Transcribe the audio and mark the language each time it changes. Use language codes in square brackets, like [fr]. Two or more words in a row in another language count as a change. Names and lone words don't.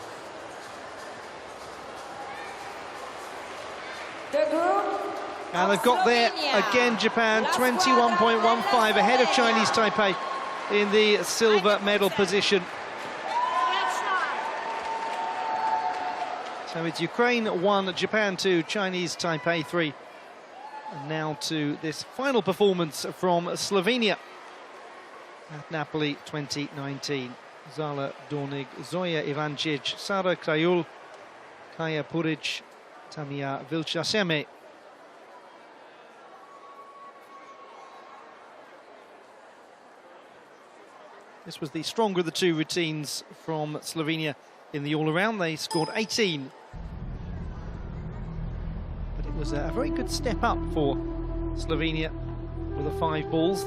[en] And they've got there again, Japan, 21.15 ahead of Chinese Taipei in the silver medal position. So it's Ukraine 1, Japan 2, Chinese Taipei 3. And now to this final performance from Slovenia at Napoli 2019. Zala Dornig, Zoya Ivancic, Sara Krajul, Kaja Puric, Tamia Vilchaseme. This was the stronger of the two routines from Slovenia in the all-around. They scored 18. But it was a very good step up for Slovenia with the 5 balls.